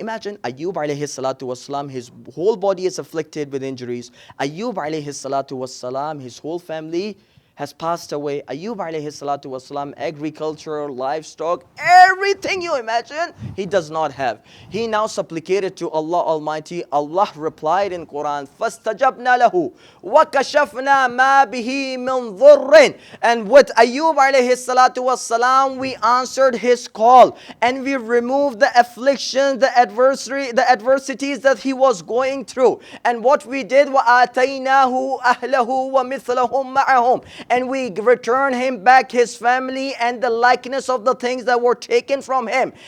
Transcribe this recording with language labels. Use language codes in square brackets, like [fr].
[en] Imagine Ayyub alayhi salatu wasalam, his whole body is afflicted with injuries. Ayyub alayhi salatu wasalam, his whole family has passed away. Ayyub alayhi salatu wasalam, agriculture, livestock, everything you imagine, he does not have. He now supplicated to Allah Almighty. Allah replied in Quran, [ar] فَاسْتَجَبْنَا لَهُ وَكَشَفْنَا مَا بِهِ مِنْ ضُرٍّ. [en] And with Ayyub alayhi salatu wasalam, we answered his call and we removed the affliction, the adversities that he was going through. And what we did, [ar] وَآتَيْنَاهُ أَهْلَهُ وَمِثْلَهُمْ مَعَهُمْ. [en] And we return him back his family and the likeness of the things that were taken from him.